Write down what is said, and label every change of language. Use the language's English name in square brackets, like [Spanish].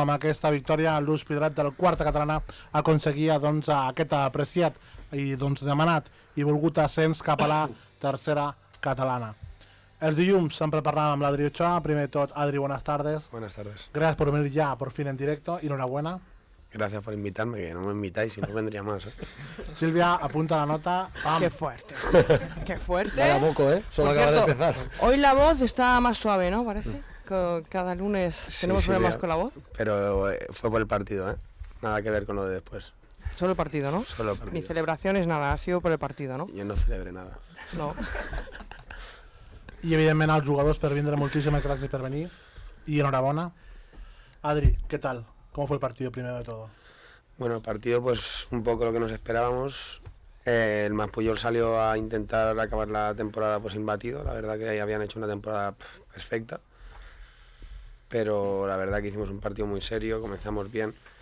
[Catalan] Amb aquesta victòria, l'Hospitalet del quarta catalana aconseguia aquest apreciat i demanat i volgut ascens cap a la tercera catalana. Els dilluns sempre parlàvem amb l'Adri Ochoa. Primer de tot, Adri, [Spanish] buenas tardes. Buenas tardes. Gracias por venir ya, por fin en directo. Enhorabuena. Gracias por invitarme, que no me invitáis, si no vendría más. Silvia, apunta la nota. ¡Pam! ¡Qué fuerte! ¡Qué fuerte! Vaya poco, ¿eh? Solo acaba de empezar. Hoy la voz está más suave, ¿no? Parece. Cada lunes tenemos problemas con la voz. Pero fue por el partido, ¿eh? Nada que ver con lo de después. Solo el partido, ¿no? Solo el partido. Ni celebraciones, nada. Ha sido por el partido, ¿no? Yo no celebré nada. No. [Catalan] I evidentment als jugadors per vindre moltíssimes gràcies per venir y enhorabona. [Spanish] Adri, ¿qué tal? ¿Cómo fue el partido primero de todo? Bueno, el partido pues un poco lo que nos esperábamos. El Mas Pujol salió a intentar acabar la temporada pues imbatido. La verdad que habían hecho una temporada perfecta. Pero la verdad que hicimos un partido muy serio, comenzamos bien.